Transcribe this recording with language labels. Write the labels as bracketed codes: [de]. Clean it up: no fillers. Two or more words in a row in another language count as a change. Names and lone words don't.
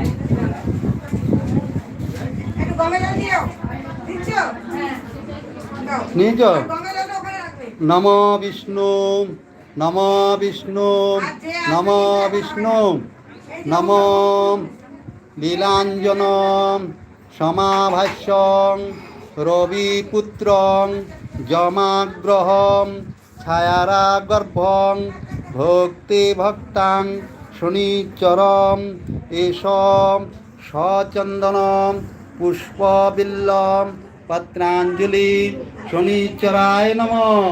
[bn] একটু গঙ্গা জল দিও, দিচ্ছ? নিয়ে যাও। গঙ্গা জলটা ওখানে রাখবে। [sa] নমো বিষ্ণু নমো বিষ্ণু নমো বিষ্ণু নমো লীলাঞ্জনম সমাভাষ্যং রবিপুত্রং জমাগ্রহং ছায়ারাগর্ভং ভক্তি ভক্তাং শনিচরম এষ সচন্দনম পুষ্পবিল্লম পত্রাঞ্জলি শনিচরায় নমঃ।